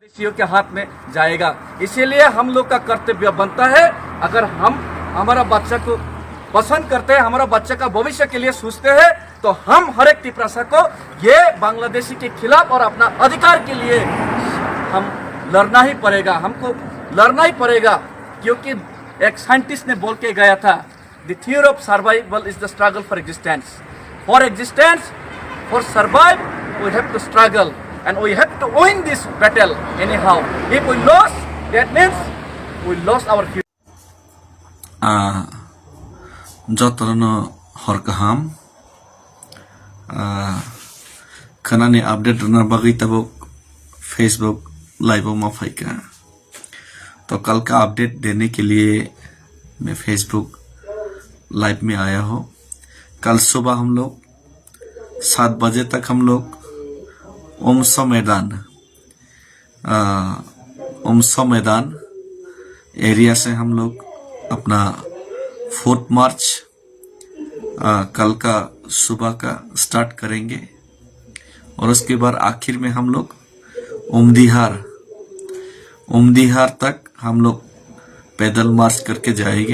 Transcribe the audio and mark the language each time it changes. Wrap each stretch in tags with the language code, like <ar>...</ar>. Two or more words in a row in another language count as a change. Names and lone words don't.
<hi>विदेशियों के हाथ में जाएगा। इसीलिए हम लोग का कर्तव्य बनता है, अगर हम हमारा बच्चा को पसंद करते हैं, हमारा बच्चे का भविष्य के लिए सोचते हैं, तो हम हर एक तिपरासा को ये बांग्लादेशी के खिलाफ और अपना अधिकार के लिए हम लड़ना ही पड़ेगा, हमको लड़ना ही पड़ेगा। क्योंकि एक साइंटिस्ट ने बोल के गया था,</hi> <en>The theory of survival is the struggle for existence. for existence, for survive, we have to struggle and we have to win this battle anyhow. If we lose, that means we lost our future.</en> <trp>Jotono horkaham kanani update na bagi tabuk Facebook live में फाइका।</trp> <hi>तो कल का अपडेट देने के लिए मैं फेसबुक लाइव में आया हूँ। कल सुबह हम लोग 7 बजे तक हम लोग ओमसा मैदान एरिया से हम लोग अपना 4th मार्च कल का सुबह का स्टार्ट करेंगे और उसके बाद आखिर में हम लोग उमदीहार तक हम लोग पैदल मार्च करके जाएंगे।</hi>